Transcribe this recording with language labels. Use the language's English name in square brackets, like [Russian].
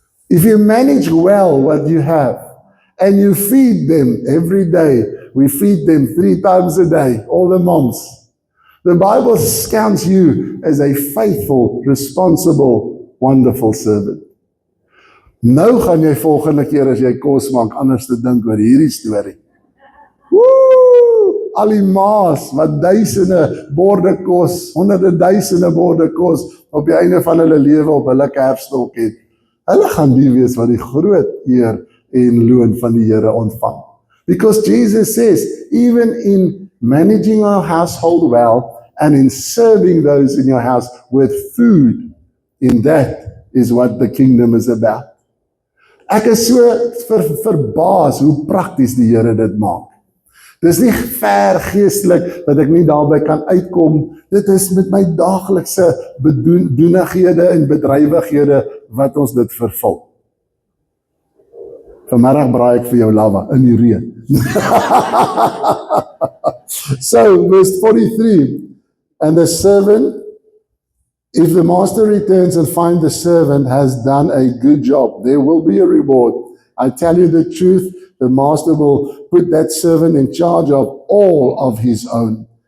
[English] If you manage well what you have, and you feed them every day, we feed them 3 times a day, all the moms. The Bible counts you as a faithful, responsible, wonderful servant. [Afrikaans] Nou gaan jy volgende keer as jy kos maak, anders te dink oor hierdie storie. Woe! Al die maas wat duisende borde kos, honderde duisende borde kos, op die einde van hulle lewe op hulle kerfstok het. Hulle gaan die wees wat die groot eer en loon van die Here ontvang. [English] Because Jesus says, even in managing our household well and in serving those in your house with food, in that is what the kingdom is about. [Afrikaans] Ek is so verbaas hoe prakties die Here dit maak. Dis nie ver geestelik dat ek nie daarby kan uitkom. Dit is met my daaglikse bedoenighede en bedrywighede wat ons dit vervul. Vanmiddag braai ek vir jou lava in die reën. [English] So, verse 43, and the servant, if the master returns and finds the servant has done a good job, there will be a reward. I tell you the truth, the master will put that servant in charge of all of his own.